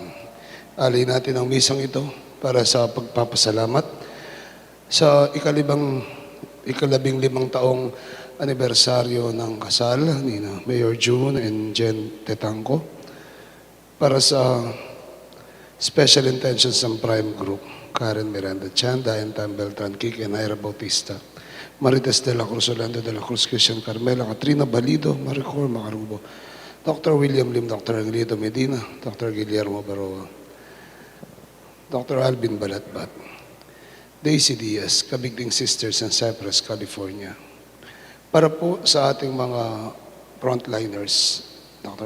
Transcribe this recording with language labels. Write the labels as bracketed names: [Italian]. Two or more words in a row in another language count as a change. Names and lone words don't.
[Filipino] Alay natin ang misang ito para sa pagpapasalamat sa ikalabing limang taong anibersaryo ng kasal ni Mayor June and Jen Tetangco, para sa [English] Special Intentions [Filipino] ng Prime Group, Karen Miranda Chan, Diane Tam Beltran Kik, and Ira Bautista, Marites de la Cruz, Orlando de la Cruz, Christian Carmela, Katrina Balido, Maricor Macarubo, Dr. William Lim, Dr. Angelito Medina, Dr. Guillermo Baroa, Dr. Alvin Balatbat, Daisy Diaz, Kabigding Sisters in Cypress, California. Para po sa ating mga frontliners, Dr.